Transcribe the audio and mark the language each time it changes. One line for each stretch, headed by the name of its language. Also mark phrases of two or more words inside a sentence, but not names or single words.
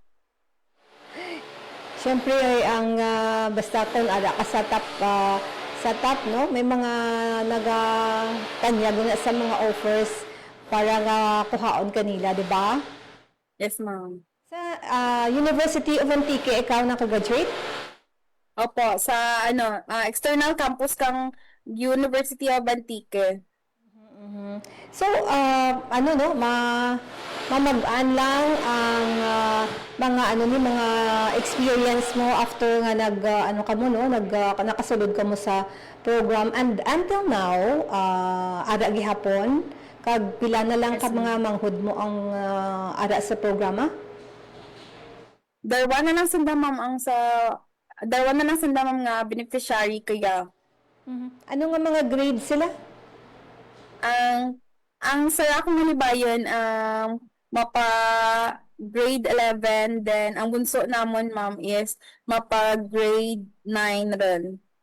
Kinaray-a: Siyempre ay ang basta kung ada ka sa top no, may mga nagakanyag na sa mga offers para nga kuhaon kanila, di ba?
English: Yes, ma'am.
Kinaray-a: Sa University of Antique, ikaw nakagraduate? Opo, sa external campus kang University of Antique. So, mamagaan lang ang mga experience mo after nga nakasulod ka mo sa program
English: and until now,
Kinaray-a: ada gihapon kag pila na lang ka mga manghud mo ang ada sa programa? Darwa na lang sanda ma'am nga beneficiary kaya Ano nga mga grade sila? Ang sa akong halibayon, mapa grade 11, then ang bunso namon ma'am is mapa grade 9 rin.